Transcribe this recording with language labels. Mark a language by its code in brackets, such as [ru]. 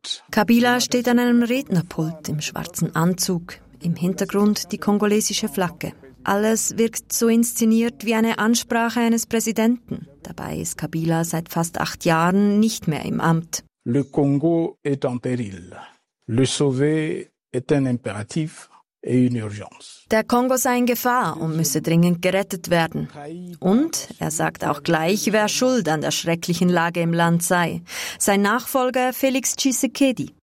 [de] Kabila steht an einem Rednerpult im schwarzen Anzug, im Hintergrund die kongolesische Flagge. Alles wirkt so inszeniert wie eine Ansprache eines Präsidenten. Dabei ist Kabila seit fast 8 Jahren nicht mehr im Amt. [fr] Le Congo est en péril. Le sauver est un impératif et une urgence. [de] Der Kongo sei in Gefahr und müsse dringend gerettet werden. Und er sagt auch gleich, wer schuld an der schrecklichen Lage im Land sei. Sein Nachfolger Félix Tshisekedi.